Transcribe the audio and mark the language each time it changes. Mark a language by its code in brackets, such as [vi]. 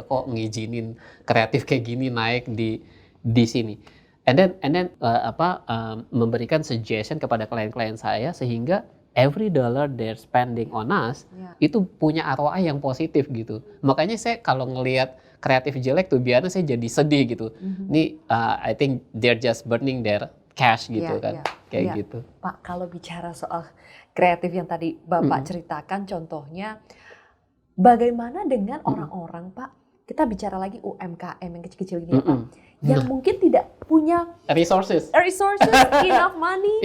[id] Kok ngizinin kreatif kayak gini naik di sini?" [en] And then [id] memberikan suggestion kepada klien-klien saya sehingga [en] every dollar they're spending on us [id] Ya. itu punya ROI yang positif gitu. Makanya saya kalau ngelihat kreatif jelek tuh biasanya saya jadi sedih gitu. [en] Nih I think they're just burning their cash gitu Iya, kan. iya, Kayak iya. gitu. [id] Pak, kalau bicara soal kreatif yang tadi Bapak ceritakan contohnya, bagaimana dengan orang-orang Pak, kita bicara lagi UMKM yang kecil-kecil ini ya Pak, yang mungkin tidak punya [en] Resources. enough money